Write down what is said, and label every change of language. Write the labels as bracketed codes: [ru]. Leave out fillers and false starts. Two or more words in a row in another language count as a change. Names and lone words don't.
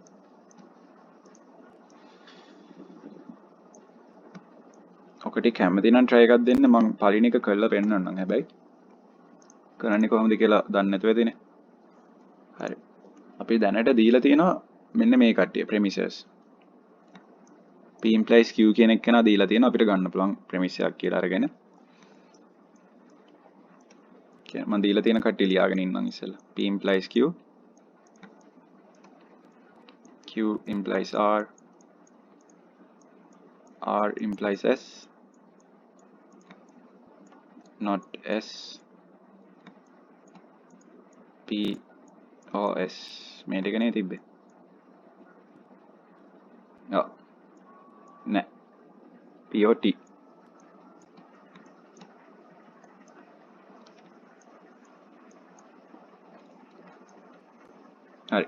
[si] ඔකට කැමති නම් try එකක් දෙන්න මම පළවෙනි එක කරලා පෙන්නන්නම් හැබැයි කරන්නේ කොහොමද කියලා දන්නේ නැතුව ඇතිනේ. හරි. අපි දැනට දීලා තියෙනවා මෙන්න මේ කට්ටිය premises. [en] P implies Q [si] කියන එක නා දීලා තියෙනවා අපිට ගන්න පුළුවන් premise එකක් කියලා අරගෙන. කියන්නේ මම දීලා තියෙන කට්ටිය ලියාගෙන ඉන්නම් ඉස්සෙල්ලා. [en] P implies Q. Q implies R. R implies S. Not S. P O S. [si] මේ ටික නේ තිබ්බේ. ඔව්. නෑ. P O T. හරි.